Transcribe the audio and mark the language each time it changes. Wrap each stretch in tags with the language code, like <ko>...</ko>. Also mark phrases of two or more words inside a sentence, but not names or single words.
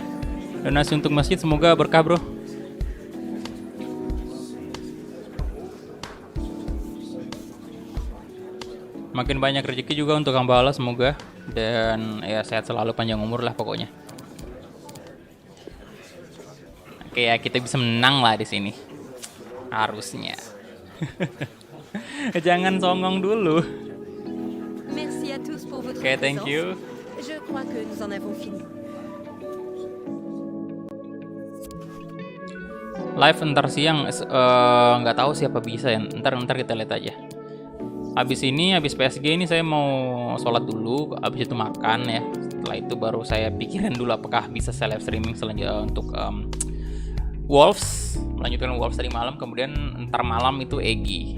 <id>Donasi untuk masjid semoga berkah, bro. Makin banyak rezeki juga untuk Hambala semoga, dan ya sehat selalu, panjang umur lah pokoknya. Oke ya, kita bisa menang lah di sini. Harusnya. Jangan songong dulu.</id> <fr>Merci à tous pour votre</fr> <en>Oke, thank you.</en> <fr>Je crois que nous en avons fini.</fr> <id>Live ntar siang, nggak tahu siapa bisa ya. Ntar kita lihat aja. Habis PSG ini saya mau sholat dulu, habis itu makan ya. Setelah itu baru saya pikirin dulu apakah bisa saya</id> <en>live streaming</en> <id>selanjutnya untuk Wolves, melanjutkan Wolves tadi malam, kemudian ntar malam itu Egy.</id>